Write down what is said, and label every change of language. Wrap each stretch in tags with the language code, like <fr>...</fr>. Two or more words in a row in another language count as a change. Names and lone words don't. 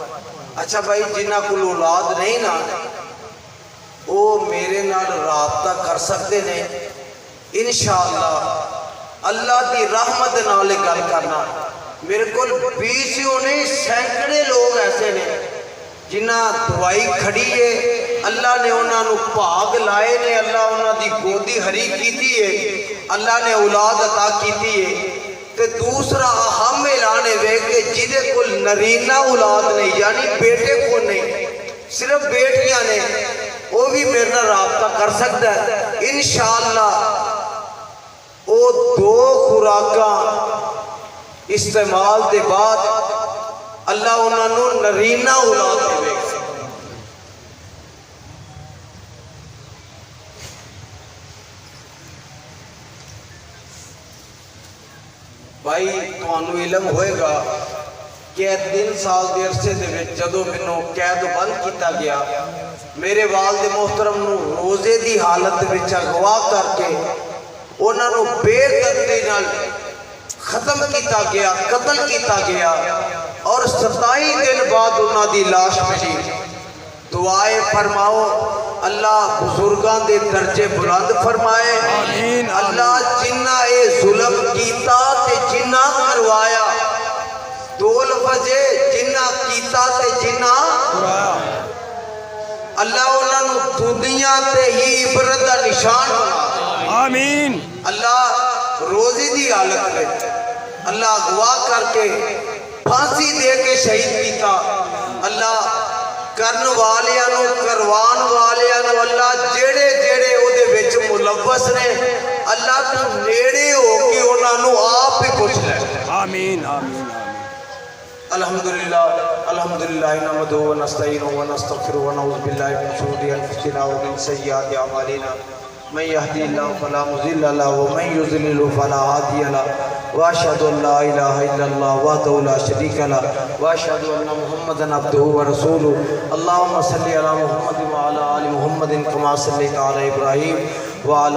<pa>اچھا بھائی جنہاں کول اولاد نہیں نا وہ میرے نال رابطہ کر سکتے نے، انشاءاللہ اللہ دی رحمت نال گل کرنا۔ میرے کول 20 نہیں سینکڑے لوگ ایسے نے جنہ دوائی کھڑی ہے، اللہ نے انہاں نو بھاگ لائے نے، اللہ انہاں دی گودی ہری کیتی ہے، اللہ نے اولاد عطا کیتی ہے۔ تے دوسرا اہم اعلان ہے کہ جدے کول نرینہ اولاد نہیں یعنی بیٹے کو نہیں صرف بیٹیاں نے، وہ بھی میرے نال رابطہ کر سکتا ہے انشاءاللہ۔ وہ 2 خوراکاں استعمال دے بعد اللہ انہاں نو نرینہ اولاد دے۔ بھائی تمہیں علم ہوئے گا کہ 3 سال دے عرصے دے وچ جدوں مینوں قید بند کیتا گیا، میرے والد محترم نو روزے دی حالت وچ اغوا کر کے انہاں نو بے دردی نال ختم کیتا گیا، قتل کیتا گیا، اور 27 دن بعد انہاں دی لاش ملی۔ دعائے فرماؤ اللہ بزرگاں دے درجے بلند فرمائے، اللہ جنہ اے ظلم کیتا تے جنہ کروایا، 2 لفظ جنہ کیتا تے جنہ اللہ انہاں نو دنیا تے ہی عبرت دا نشان بنا۔ آمین۔ اللہ روزی دی حالت میں اللہ اغوا کر کے پھانسی دے کے شہید کیتا، اللہ کرن والیاں کروان والیاں اللہ جیڑے جیڑے او دے وچ ملوث نے اللہ تو نیڑے ہو کے انہاں نو آپ ہی پوچھ لے۔</pa> <ar>آمین آمین الحمدللہ الحمدللہ نحمدہ و نستعینہ و نستغفرہ و نعوذ باللہ من شرور انفسنا ومن سیئات اعمالنا من يهدي الله فلا مضل له ومن يضلل فلا هادي له واشهد ان لا اله الا الله وحده لا شريك له واشهد ان محمدا عبده ورسوله اللهم صل على محمد وعلى ال محمد كما صليت على ابراهيم وعلى</ar>